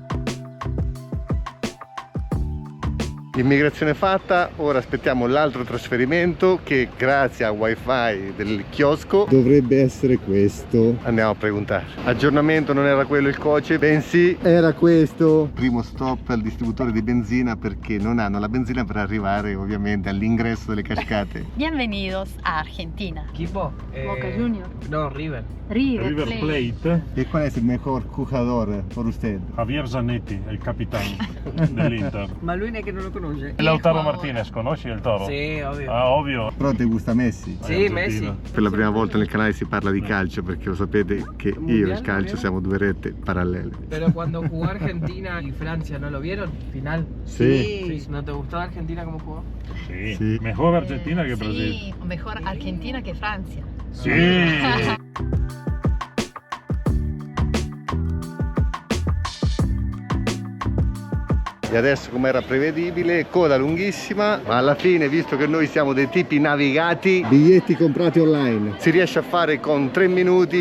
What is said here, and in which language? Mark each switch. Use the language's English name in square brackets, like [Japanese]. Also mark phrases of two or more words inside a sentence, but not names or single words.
[Italian] Immigrazione fatta, ora aspettiamo l'altro trasferimento che grazie al wifi del chiosco dovrebbe essere questo. Andiamo [Spanish] a preguntare. [Italian] Aggiornamento, non era quello il coche, bensì era questo. Primo stop al distributore di benzina perché non hanno la benzina per arrivare ovviamente all'ingresso delle cascate. [Spanish] Bienvenidos a Argentina. Equipo. Boca Junior. No, River. River Plate. [Italian] E qual è il [Spanish] mejor jugador por usted? [Italian] Javier Zanetti, il capitano dell'Inter. Ma lui neanche non lo conosce. E Lautaro Martinez, conosci il Toro? Sì, ovvio. Ah, ovvio. Però ti gusta Messi? Sì, Messi. Per la prima volta nel canale si parla di calcio, perché lo sapete che io e il calcio siamo due rette parallele. [Spanish] Pero cuando jugó Argentina y Francia, ¿no lo vieron? Final. Sí. ¿No te gustó Argentina como jugó? [Italian] Sì. Sì. [Spanish] Mejor Argentina che Brasile. Sí, mejor Argentina que Francia. [Italian] Sì. E adesso, come era prevedibile, coda lunghissima, ma alla fine, visto che noi siamo dei tipi navigati, biglietti comprati online, si riesce a fare con 3 minuti.